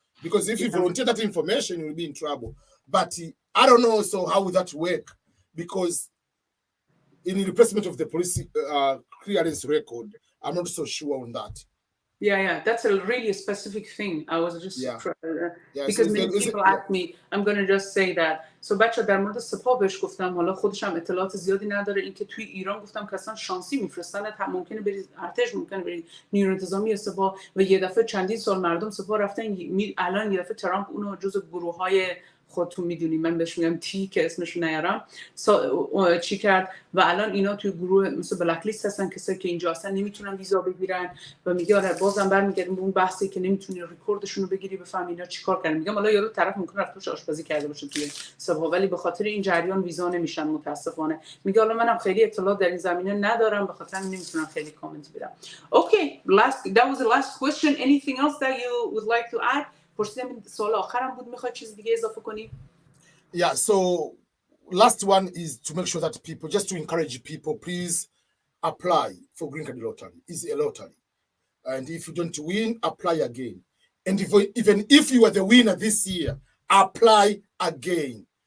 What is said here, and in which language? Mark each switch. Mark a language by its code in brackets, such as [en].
[en] Because if you volunteer that information, you'll be in trouble. But I don't know also how would that work, because in the replacement of the police clearance record, I'm not so sure on that. Yeah, that's a really specific thing. I was just because so many people ask me, I'm going to just say that. [fa] So بچه در مورد سپاه بهش گفتم، حالا خودش هم اطلاعات زیادی نداره. اینکه توی ایران گفتم که اصلا شانسی میفرستن، ممکنه برید ارتش، ممکنه برید نیروی انتظامی سپاه، و یه دفعه چندین سال مردم سپاه رفتن. الان یه دفعه ترامپ اونو جزء گروه‌های خودتون میدونید، من بهش میگم تی که اسمش نیارم، چی کرد و الان اینا توی گروه مثل بلک لیست هستن، کسایی که اینجا هستن نمیتونن ویزا بگیرن. و میگه آره بازم برمیگردیم به اون بحثی که نمیتونی رکوردشون رو بگیری بفهمی اینا چیکار کردن. میگم حالا یارو طرف ممکنه رفتوش آشپزی کرده باشه توی سپاه، ولی به خاطر این جریان ویزا نمیشن متاسفانه. میگه حالا منم خیلی اطلاعات در این زمینه ندارم، به خاطر نمیتونم خیلی کامنت بدم. [en] Okay, that was the last question. Anything else that you would like to add? [fa] پرسیدم سوال آخرم بود، میخواد چیز دیگه اضافه کنی؟ [en] Yeah, so last one is to make sure that people, just to encourage people, please apply for Green Card Lottery. It's a lottery. And if you don't win, apply again. And even if you are the winner this year, apply again.